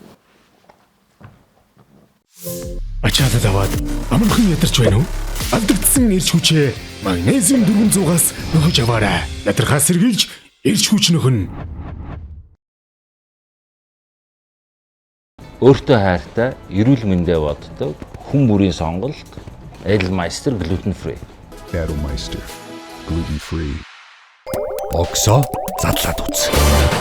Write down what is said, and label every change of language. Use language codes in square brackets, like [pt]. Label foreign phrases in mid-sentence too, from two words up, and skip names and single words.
[mn] Ачаалал аваад амархан ядарч байна уу? Алдагдсан эрч хүчээ магнезиум 400-аас нөхөж аваарай. Ядархаас сэргийлж эрч хүч нөхөн. Өөртөө хайртай, эрүүл мэндэ боддог хүн бүрийн сонголт Edelmeister [en] gluten free. Edelmeister gluten free. [mn] Боксо задлаад үз.